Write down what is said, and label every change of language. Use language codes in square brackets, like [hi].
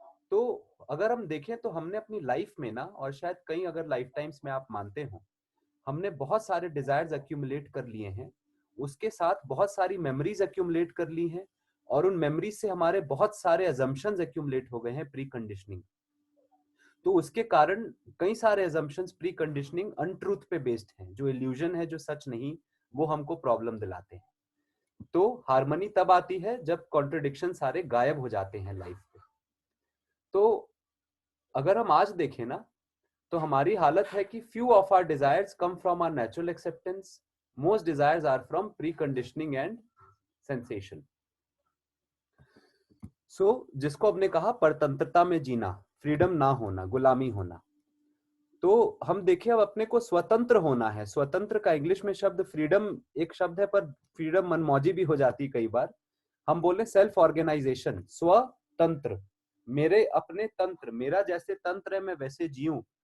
[hi] तो अगर हम देखें तो हमने अपनी लाइफ में ना, और शायद कई अगर लाइफ टाइम्स में आप मानते हो, हमने बहुत सारे डिजायर्स एक्यूमुलेट कर लिए हैं, उसके साथ बहुत सारी मेमोरीज एक्यूमुलेट कर ली हैं, और उन मेमोरीज से हमारे बहुत सारे अजम्पशंस एक्यूमुलेट हो गए हैं, प्री कंडीशनिंग। तो उसके कारण कई सारे अजम्पशंस, प्री कंडीशनिंग अनट्रूथ पे बेस्ड हैं, जो इल्यूजन है, जो सच नहीं, वो हमको प्रॉब्लम दिलाते हैं। तो हार्मनी तब आती है जब कॉन्ट्रडिक्शन सारे गायब हो जाते हैं लाइफ पे। तो अगर हम आज देखें ना, तो हमारी हालत है कि [en] few of our desires come from our natural acceptance, most desires are from preconditioning and sensation. [hi] So जिसको हमने कहा परतंत्रता में जीना, फ्रीडम ना होना, गुलामी होना। तो हम देखें, अब अपने को स्वतंत्र होना है। स्वतंत्र का इंग्लिश में शब्द फ्रीडम एक शब्द है, पर फ्रीडम मनमौजी भी हो जाती कई बार। हम बोले सेल्फ ऑर्गेनाइजेशन, स्वतंत्र, मेरे अपने तंत्र, मेरा जैसे तंत्र है मैं वैसे जीऊं।